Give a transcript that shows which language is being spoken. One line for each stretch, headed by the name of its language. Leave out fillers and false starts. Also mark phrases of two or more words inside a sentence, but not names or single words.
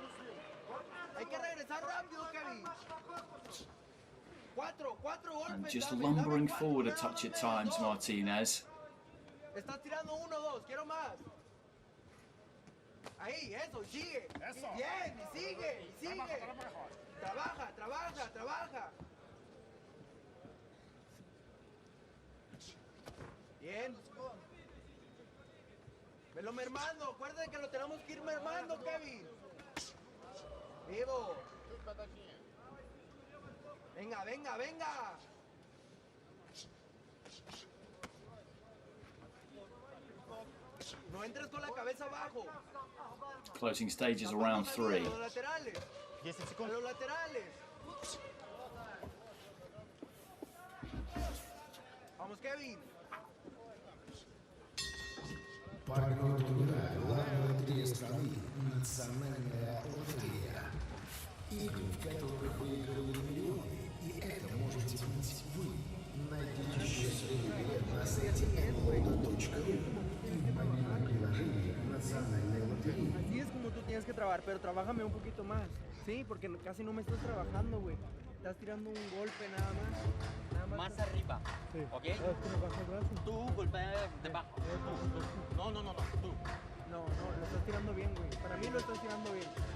English: And just lumbering forward a touch at times, Martinez.
Spanish: Bien. Velo mermando, acuérdate que lo tenemos que ir mermando, Kevin. Vivo. Venga, venga, venga. No entres con la cabeza abajo.
English: Closing stages around 3.
Spanish: Los laterales. Los laterales. Vamos, Kevin.
Russian: Партнер турнира – главная лотерея страны – национальная лотерея. Игры, в которых выигрывают миллионы, и это можете быть вы. Найдите счастливый билет на сайте MANILOLA.ru и в мобильном приложении национальной лотереи.
Spanish: Así es como tú tienes que trabajar, pero trabájame un poquito más. Sí, porque casi no me estás trabajando, güey. estás tirando un golpe nada más. Más arriba. ¿Ok? Tú golpea debajo. Tú. No, tú. No, lo estás tirando bien, güey. Para mí lo estás tirando bien.